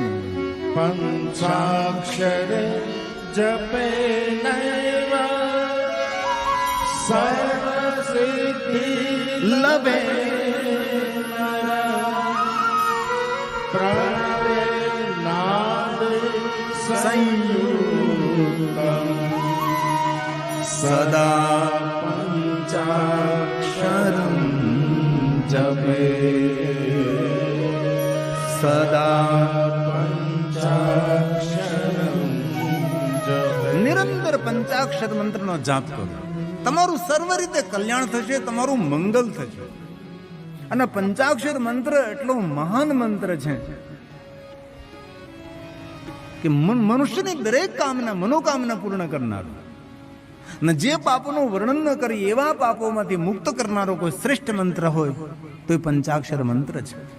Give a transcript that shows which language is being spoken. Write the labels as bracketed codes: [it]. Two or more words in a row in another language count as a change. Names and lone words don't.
[sa] પંચાક્ષર જપે સર્વ સિદ્ધિ લભે પ્રણવે નાદ संयुक्तं सदा पंचाक्षरं जपे सदा पंचाक्षरं जपे [gu] નિરંતર પંચાક્ષર મંત્રનો જાપ કરો. તમારું સર્વ રીતે કલ્યાણ થશે, તમારું મંગલ થશે. અને પંચાક્ષર મંત્ર એટલો મહાન મંત્ર છે કે મનુષ્યની દરેક કામના મનોકામના પૂર્ણ કરનારો અને જે પાપોનું વર્ણન ન કરી એવા પાપોમાંથી મુક્ત કરનારો કોઈ શ્રેષ્ઠ મંત્ર હોય તો એ પંચાક્ષર મંત્ર છે.